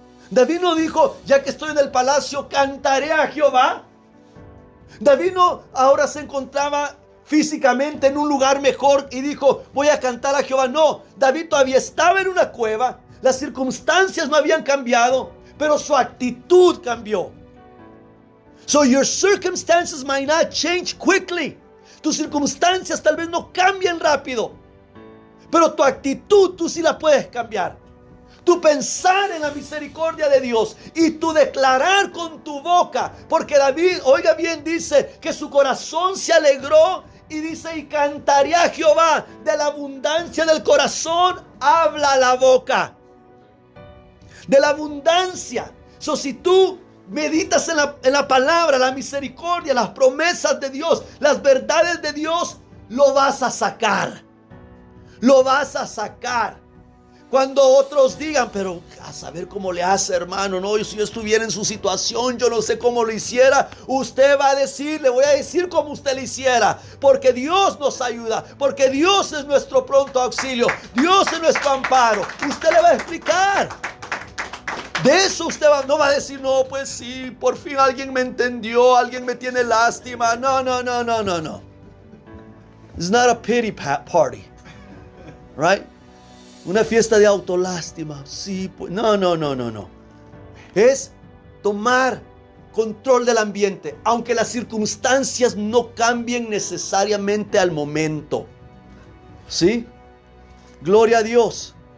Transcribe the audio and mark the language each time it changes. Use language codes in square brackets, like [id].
[es] David no dijo, ya que estoy en el palacio, cantaré a Jehová. David no ahora se encontraba físicamente en un lugar mejor y dijo, voy a cantar a Jehová. No, David todavía estaba en una cueva. Las circunstancias no habían cambiado, pero su actitud cambió. [en] So your circumstances might not change quickly. [es] Tus circunstancias tal vez no cambien rápido, pero tu actitud tú sí la puedes cambiar. Tu pensar en la misericordia de Dios y tu declarar con tu boca. Porque David, oiga bien, dice que su corazón se alegró y dice, y cantaré a Jehová. De la abundancia del corazón habla la boca. De la abundancia. So, si tú meditas en la palabra, la misericordia, las promesas de Dios, las verdades de Dios, lo vas a sacar. Lo vas a sacar. Cuando otros digan, pero a saber cómo le hace, hermano, no, si yo estuviera en su situación, yo no sé cómo lo hiciera. Usted va a decir, le voy a decir cómo usted lo hiciera, porque Dios nos ayuda, porque Dios es nuestro pronto auxilio, Dios es nuestro amparo. Usted le va a explicar. De eso usted no va a decir, no, pues sí, por fin alguien me entendió, alguien me tiene lástima. No. [en] It's not a pity party, right? [es] Una fiesta de autolástima. Sí, pues, no. Es tomar control del ambiente, aunque las circunstancias no cambien necesariamente al momento. ¿Sí? Gloria a Dios.